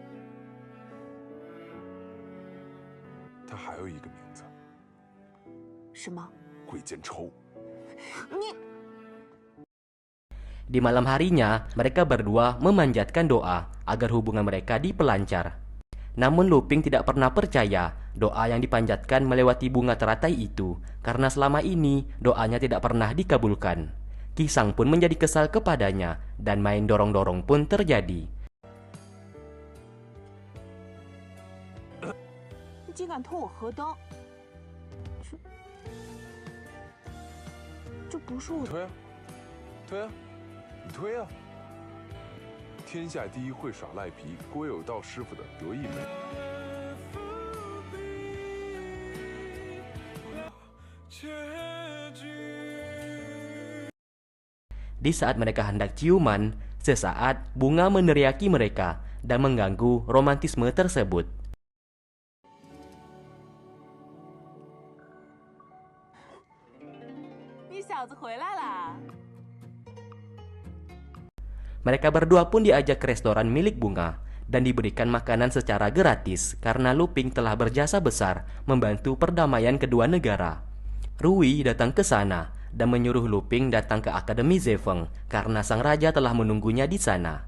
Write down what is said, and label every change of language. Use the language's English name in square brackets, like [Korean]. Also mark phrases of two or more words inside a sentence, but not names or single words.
[Chinese] 它还有一个名字，是吗？会奸抽。你 [Indonesian] Di malam harinya, mereka berdua memanjatkan doa agar hubungan mereka dipelancar. Namun Luping tidak pernah percaya doa yang dipanjatkan melewati bunga teratai itu, karena selama ini doanya tidak pernah dikabulkan. Qisang pun menjadi kesal kepadanya, dan main dorong-dorong pun terjadi. [Chinese] 你竟敢偷我河灯，这不是我的。推啊，推啊，你推啊！天下第一会耍赖皮、郭有道师傅的得意门。 [Indonesian] Di saat mereka hendak ciuman, sesaat bunga meneriaki mereka dan mengganggu romantisme tersebut. [Chinese] 你小子回来啦！ [Indonesian] Mereka berdua pun diajak ke restoran milik bunga dan diberikan makanan secara gratis karena Luping telah berjasa besar membantu perdamaian kedua negara. Rui datang ke sana dan menyuruh Luping datang ke Akademi Zefeng karena sang raja telah menunggunya di sana.